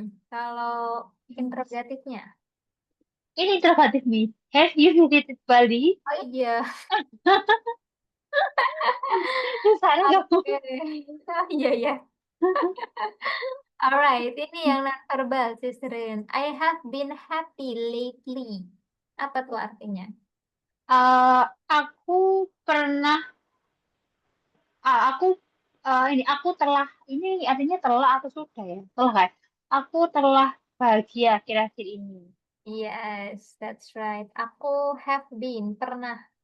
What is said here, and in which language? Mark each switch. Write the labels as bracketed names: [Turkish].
[Indonesian] Kalau interrogatifnya? Ini interrogatif nih. [English] Have you visited Bali? [Indonesian] Oh iya, Sana kamu. oke. Iya, iya. [English] Alright, [Indonesian] ini yang non-verbal, Sis Rin. [English] I have been happy lately. [Indonesian] Apa tuh artinya? Eh, aku pernah, aku ini aku telah, ini artinya telah atau sudah ya? Telah kan? Aku telah bahagia akhir-akhir ini. [English] Yes, that's right. Aku have been, pernah.